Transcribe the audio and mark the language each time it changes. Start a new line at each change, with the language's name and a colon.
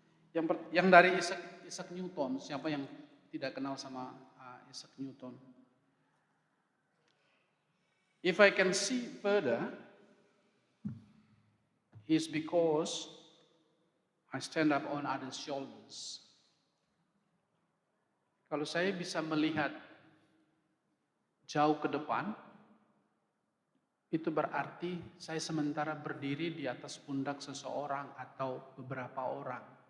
Indonesian: Yang dari Isaac Newton, siapa yang tidak kenal sama Isaac Newton?
English: If I can see further, it's because I stand up on others' shoulders.
Indonesian: Kalau saya bisa melihat jauh ke depan, itu berarti saya sementara berdiri di atas pundak seseorang atau beberapa orang.